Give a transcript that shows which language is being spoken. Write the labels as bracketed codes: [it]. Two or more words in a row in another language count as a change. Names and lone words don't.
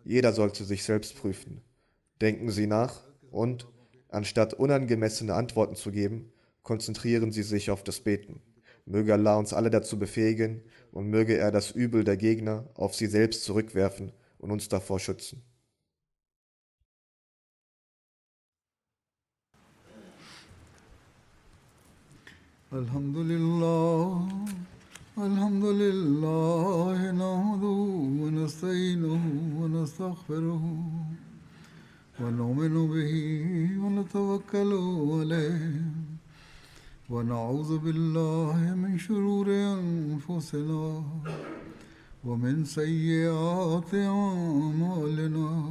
[de] Jeder soll zu sich selbst prüfen. Denken Sie nach und, anstatt unangemessene Antworten zu geben, konzentrieren Sie sich auf das Beten. Möge Allah uns alle dazu befähigen und möge er das Übel der Gegner auf sie selbst zurückwerfen und uns davor schützen. [ar] الحمد لله، الحمد لله، نحمده ونستعينه ونستغفره ونؤمن به ونتوكل عليه ونعوذ بالله من شرور أنفسنا ومن سيئات أعمالنا.